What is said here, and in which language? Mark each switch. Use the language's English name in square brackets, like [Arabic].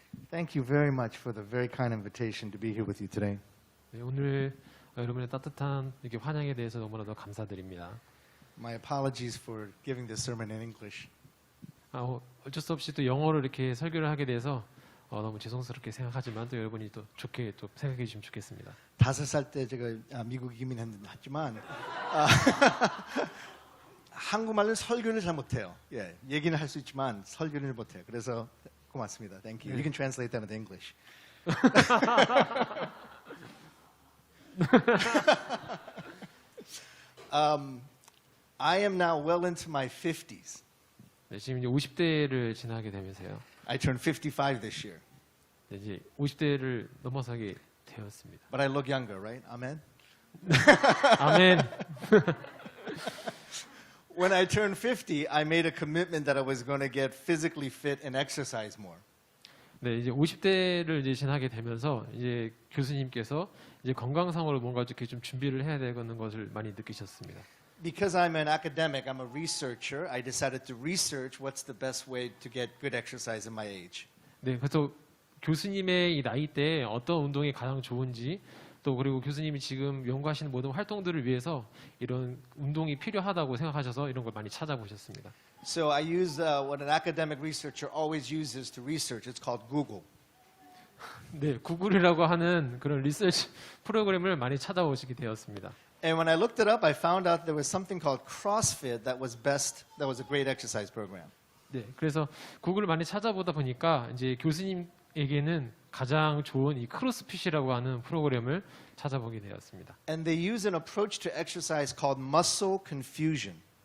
[English] Thank you very much for the very kind invitation to be here with you today. [Korean] 네, 오늘 여러분의 따뜻한 이렇게 환영에 대해서 너무나도 감사드립니다. [English] My apologies for giving this sermon in English. [Korean] 어쩔 수 없이 또 영어로 이렇게 설교를 하게 돼서 너무 죄송스럽게 생각하지만 또 여러분이 또 좋게 또 생각해 주시면 좋겠습니다. 5살 때 제가 미국 이민했지만 한국말은 설교를 잘 못해요. 예, 얘기는 할 수 있지만 설교를 못해요. 그래서 고맙습니다. [English] Thank you. You can translate that into English. I am now well into my 50s. [Korean] 네, 지금 이제 50대를 지나게 되면서요. [English] I turned 55 this year. [Korean] 네, 이제 50대를 넘어서게 되었습니다. [English] But I look younger, right? Amen? [Korean] 아멘. [English] When I turned 50, I made a commitment that I was going to get physically fit and exercise more. [Korean] 네, 이제 50대를 이제 지나게 되면서 이제 교수님께서 이제 건강상으로 뭔가 이렇게 좀 준비를 해야 되는 것을 많이 느끼셨습니다. [English] Because I'm an academic, I'm a researcher, I decided to research what's the best way to get good exercise in my age. [Korean] 네, 그래서 교수님의 이 나이 때 어떤 운동이 가장 좋은지 또 그리고 교수님이 지금 연구하시는 모든 활동들을 위해서 이런 운동이 필요하다고 생각하셔서 이런 걸 많이 찾아보셨습니다. [English] So I use what an academic researcher always uses to research. It's called Google. [Korean] 네, 구글이라고 하는 그런 리서치 프로그램을 많이 찾아보시게 되었습니다. [English] And when I looked it up, I found out there was something called CrossFit that was a great exercise program. [Korean] 네, 그래서 구글을 많이 찾아보다 보니까 이제 교수님에게는 가장 좋은 이 크로스핏이라고 하는 프로그램을 찾아보게 되었습니다. [English] And they use an approach to exercise called muscle confusion.